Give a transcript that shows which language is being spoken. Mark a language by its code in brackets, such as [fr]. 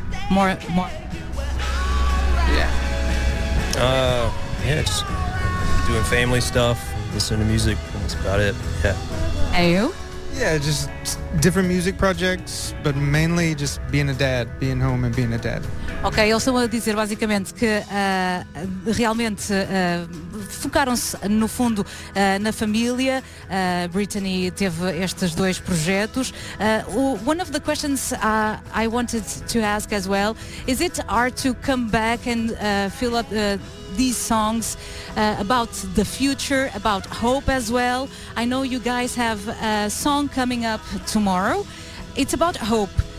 [en] More. Yeah, just doing family stuff, listening to music, that's about it. Yeah. And you? Yeah, just different music projects, but mainly just being a dad, being home and being a dad. [pt] Ok, eles estão a dizer basicamente que realmente focaram-se no fundo na família. Brittany teve estes dois projetos. [en] One of the questions I wanted to ask as well, is it hard to come back and fill up these songs about the future, about hope as well? I know you guys have a song coming up tomorrow. It's about hope.